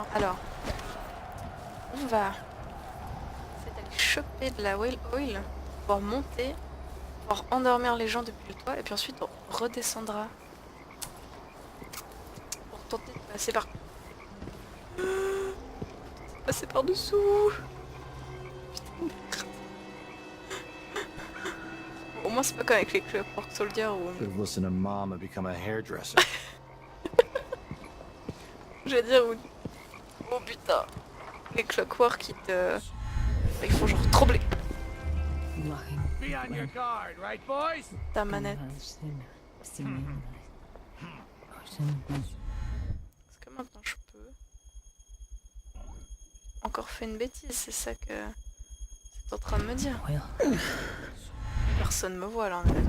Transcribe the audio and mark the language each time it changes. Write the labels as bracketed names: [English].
[French] Alors, on va aller choper de la whale oil pour monter, pour endormir les gens depuis le toit, et puis ensuite on redescendra pour tenter de passer par... passer par dessous. Au moins c'est pas comme avec les Clockwork Soldier où... [English] Listen to mom and become a hairdresser. [French] Je vais dire où... Oh putain. Les Clockwork ils font genre trembler. [English] Be on your guard, right, boys? [French] Ta manette. Est-ce que maintenant je peux... Encore fait une bêtise, c'est ça que... c'est en train de me dire. Personne me voit là.